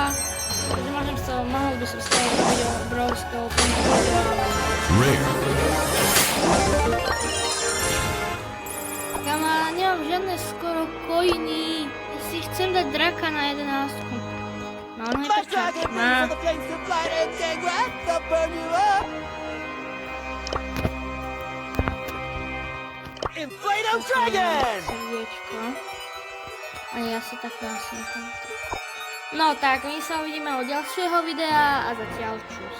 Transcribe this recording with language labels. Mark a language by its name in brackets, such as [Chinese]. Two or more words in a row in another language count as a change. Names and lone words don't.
[Slovak] Takže mohol by som z toho robiť obrovského kontrolu. Kama, nemám žiadne skoro coiny. Ja si chcem dať draka na 11. No, ono je [English] My [Slovak] prečo? [English] dragon [Slovak] Má. [English] brings all the flames to flight and take right, they'll burn you up. Inflato Dragon! [Slovak] Srdiečko. Ani ja si tak asi nechám. No tak, my sa uvidíme od ďalšieho videa a zatiaľ čus.